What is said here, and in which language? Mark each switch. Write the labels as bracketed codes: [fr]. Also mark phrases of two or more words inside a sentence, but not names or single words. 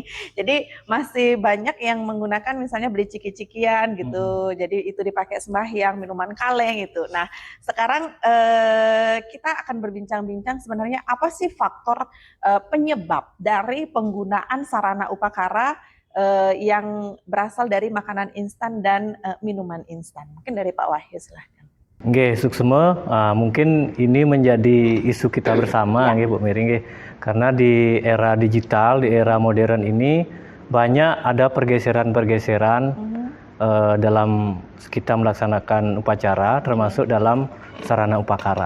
[id] Jadi masih banyak yang menggunakan misalnya beli ciki-cikian gitu, jadi itu dipakai sembahyang, minuman kaleng gitu. Nah sekarang kita akan berbincang-bincang sebenarnya apa sih faktor penyebab dari penggunaan sarana upakara yang berasal dari makanan instan dan minuman instan. Mungkin dari Pak Wahyu, silahkan. [ban] Nggih, suksema, [id] mungkin ini menjadi isu kita bersama, nggih Bu Mary, nggih. Karena di era digital, di era modern ini banyak ada pergeseran-pergeseran dalam kita melaksanakan upacara, termasuk dalam sarana upakara.